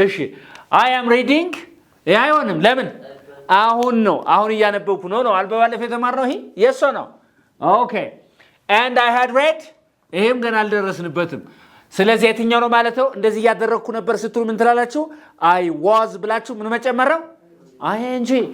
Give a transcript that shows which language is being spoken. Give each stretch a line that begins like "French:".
Amharic: እሺ
English: I am reading
Amharic: ይሄ አይሆንም. ለምን? አሁን ነው አሁን እያነበብኩ ነው አልበባለፈ የተማርነው ይሄ
English: yes or no? Okay. And I had read
Amharic: ይሄም ገና አልደረስንበትም. ስለዚህ የትኛው ነው ማለት ነው? እንደዚህ ያደረኩ ነበር ስትሉ ምን ትላላችሁ?
English: I was
Amharic: ብላችሁ ምን መጨመር ነው? ing.